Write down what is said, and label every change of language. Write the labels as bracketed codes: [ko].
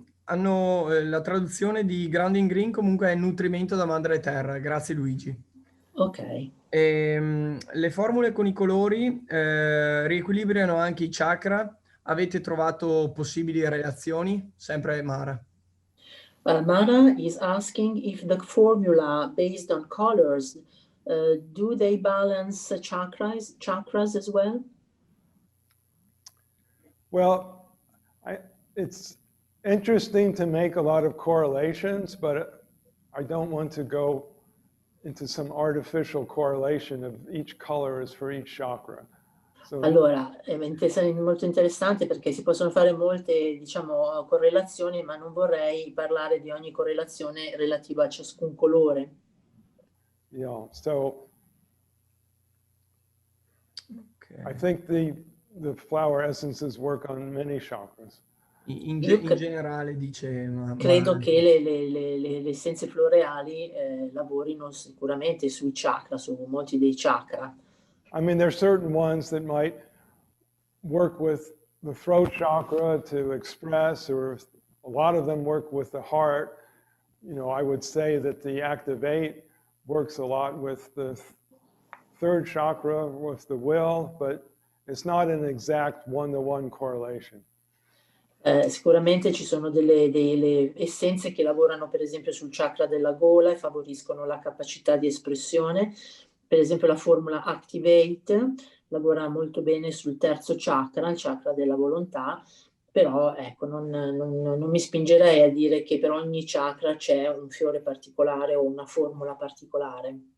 [it] La traduzione di grounding green comunque è nutrimento da madre terra. Grazie Luigi. Ok. Le formule con i colori riequilibrano anche i chakra. Avete trovato possibili relazioni? Sempre Mara. [en] Mara is asking if the formula based on colors, do they balance chakras as well? Well, it's interesting to make a lot of correlations, but I don't want to go into some artificial correlation of each color is for each chakra. So, [it] allora, è molto interessante perché si possono fare molte, diciamo, correlazioni, ma non vorrei parlare di ogni correlazione relativa a ciascun colore. [en] Yeah, so I think the flower essences work on many chakras. [it] In Io generale dice, credo che le essenze floreali lavorino sicuramente sui chakra, su molti dei chakra. [en] I mean, there are certain ones that might work with the throat chakra to express, or a lot of them work with the heart. You know, I would say that the active 8 works a lot with the third chakra, with the will, but it's not an exact one-to-one correlation. [it] Sicuramente ci sono delle essenze che lavorano per esempio sul chakra della gola e favoriscono la capacità di espressione. Per esempio la formula Activate lavora molto bene sul terzo chakra, il chakra della volontà, però ecco, non mi spingerei a dire che per ogni chakra c'è un fiore particolare o una formula particolare.